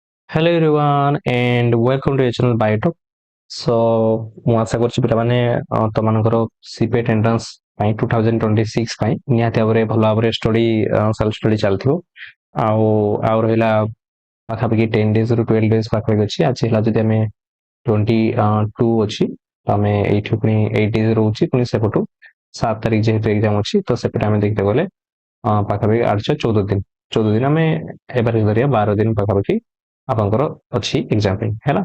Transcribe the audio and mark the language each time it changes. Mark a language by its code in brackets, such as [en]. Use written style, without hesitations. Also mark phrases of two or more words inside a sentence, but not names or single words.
[en] Hello everyone and welcome to your channel Biotalk. [or] So ମୁଁ ଆଶା କରୁଛି ପିଲାମାନେ ତମାନଙ୍କର ସିପେଟ୍ ଏଣ୍ଟ୍ରାନ୍ସ ପାଇଁ 2026 ପାଇଁ ନିହାତି ଭାବରେ ଭଲ ଭାବରେ [en] self study [or] ଚାଲିଥିବ ଆଉ ରହିଲା ପାଖାପାଖି 10 days ରୁ 12 days ପାଖାପାଖି ଅଛି। ଆଜି ହେଲା ଯଦି ଆମେ 22 ଅଛି ତ ଆମେ ଏଇଠି ପୁଣି 8 days ରହୁଛି ପୁଣି ସେପଟୁ 7 ତାରିଖ ଯେହେତୁ ଏକ୍ଜାମ ଅଛି ତ ସେପଟେ ଆମେ ଦେଖିତେ ଗଲେ ପାଖାପାଖି 14 ଦିନ ଆମେ ଏଭାରେଜ ଧରିବା 12 ଦିନ ପାଖାପାଖି ଆପଣଙ୍କର ଅଛି ଏକ୍ଜାମ ପାଇଁ ହେଲା।